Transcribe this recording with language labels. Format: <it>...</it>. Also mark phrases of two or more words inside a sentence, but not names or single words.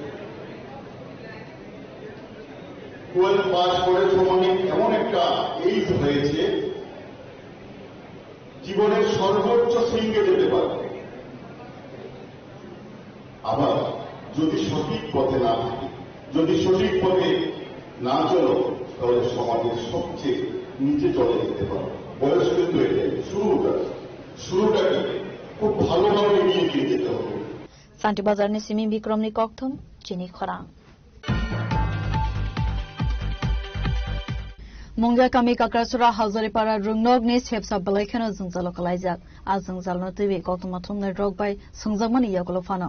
<bn>12 পাস করেছ মানে এমন একটা এইজ হয়েছে জীবনের সর্বোচ্চ শৃঙ্গে যেতে পারবে আবার যদি সঠিক পথে না থাকে যদি সঠিক পথে না চলো তাহলে সমাজের সবচেয়ে নিচে চলে যেতে পারো বয়স কিন্তু এটাই শুরুটাকে খুব ভালোভাবে এগিয়ে দিয়ে যেতে হবে</bn> <trp>Santibazar ni Simi Bikram ni Kokthum Chini Khorang Mungga kami Kakrasura Hazaripara Rungnok ni Chepsa Balaikano Zungzalo Kalaizak Azungzal no TV Kokthum Atum ni Rogbai Sungzagmani Yakulofana</trp>